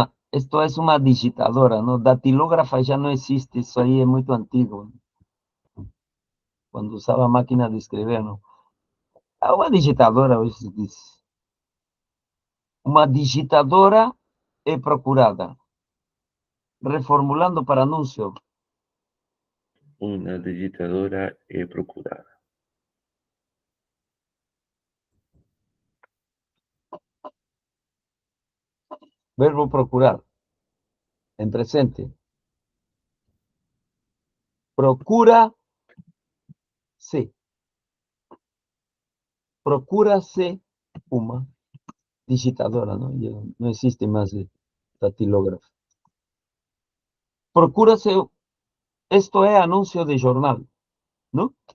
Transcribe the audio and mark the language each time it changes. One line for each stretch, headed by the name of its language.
Spanish: Esto es una digitadora, ¿no? Datilógrafa ya no existe, eso ahí es muy antiguo, cuando usaba máquina de escribir, ¿no? Una digitadora, hoy se dice.
Portuguese: Uma digitadora é procurada.
Spanish: Reformulando para anuncio. Una digitadora procurada. Verbo procurar. En presente.
Portuguese: Procura se. Procura-se uma digitadora, ¿no?
Spanish: Ya no existe más el datilógrafo. Procura-se, esto es anuncio de jornal, ¿no?